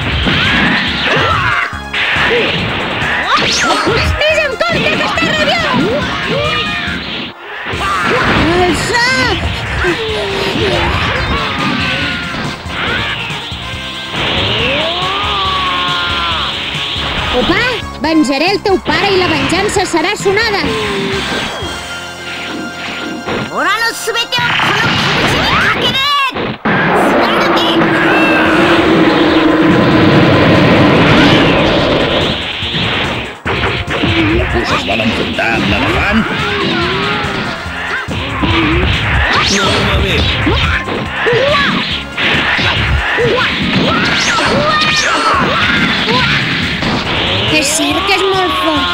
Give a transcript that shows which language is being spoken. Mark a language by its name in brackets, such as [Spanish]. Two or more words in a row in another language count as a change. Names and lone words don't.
[Catalan] Ves amb compte, que està rabiós! El sac! Opa, venjaré el teu pare i la venjança serà sonada! [Japanese] オラの全てをこの拳にかける！ [Catalan] La puça es vol enfrontar amb l'elefant? No va bé. És cert que és molt fort.